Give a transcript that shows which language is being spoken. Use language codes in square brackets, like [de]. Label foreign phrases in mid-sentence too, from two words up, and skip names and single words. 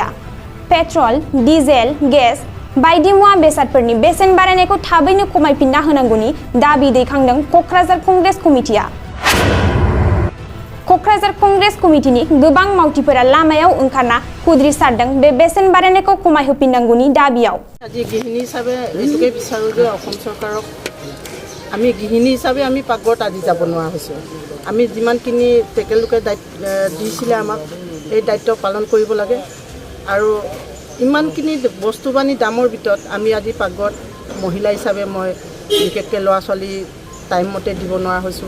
[brx] पेट्रल डिजेल गेस बायदि मुवा बेसादफोरनि बेसेन बारायनायखौ थाबैनो खमायफिनना होनांगौनि दाबि दैखांदों क'क्राझार कंग्रेस कमिटिया। क'क्राझार कंग्रेस कमिटिनि गोबां मावथिफोरा लामायाव ओंखारना खुद्रिसारदों बे बेसेन बारायनायखौ खमायहोफिननांगौनि दाबियाव। [as] আজি গৃহিণী হিচাপে এইটোকে বিচাৰোঁ যে অসম চৰকাৰক আমি গৃহিণী হিচাপে আমি পাকঘৰত আজি যাব নোৱাৰা হৈছোঁ। আমি যিমানখিনি তেখেতলোকে দিছিলে আমাক এই দায়িত্ব পালন কৰিব লাগে আৰু ইমানখিনি বস্তু বাহানি দামৰ ভিতৰত আমি আজি পাকঘৰত মহিলা হিচাপে মই বিশেষকৈ ল'ৰা ছোৱালী টাইম মতে দিব নোৱাৰা হৈছোঁ।